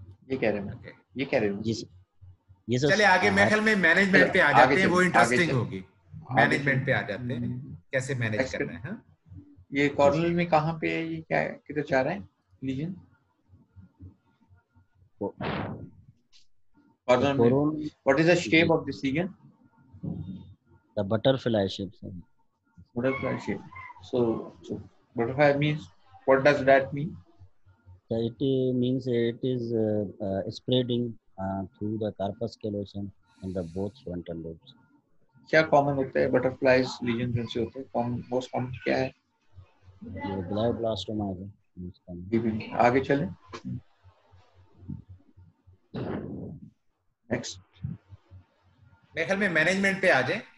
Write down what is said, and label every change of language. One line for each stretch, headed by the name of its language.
Hindi: ये कह रहे हैं. ये कह रहे हो? ये सर. चले आगे मेरे ख्याल में मैनेजमेंट पे आ जाते हैं. वो इंटरेस्टिंग होगी. मैनेजमेंट पे आ जाते हैं, कैसे मैनेज करना है. ये कॉर्नल में कहाँ पे है? ये क्या किधर जा रहा है लीजन? Corner में.
English: What is the shape of this lesion? The butterfly shape, sir. Butterfly shape. So butterfly means, what does that mean? It means it is spreading through the corpus callosum and the both frontal lobes.
Hindi: क्या common होता है butterflies lesion जिनसे होते हैं? Most common क्या है? ये glioblastoma है. आगे चलें.
English: Next.
Hindi: मेरे ख्याल में मैनेजमेंट पे आ जाए.